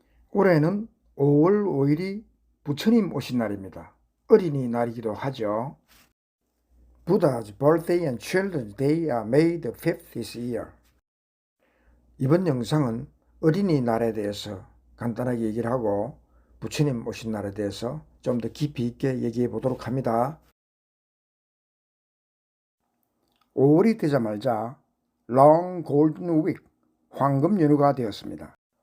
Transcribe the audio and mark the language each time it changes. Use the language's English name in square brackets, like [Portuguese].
[Korean] 올해는 5월 5일이 부처님 오신 날입니다. 어린이날이기도 하죠. [English] Buddha's birthday and Children's Day are May the 5th this year. [Korean] 이번 영상은 어린이날에 대해서 간단하게 얘기를 하고 부처님 오신 날에 대해서 좀 더 깊이 있게 얘기해 보도록 합니다. 5월이 되자마자 Long Golden Week, 황금 연휴가 되었습니다.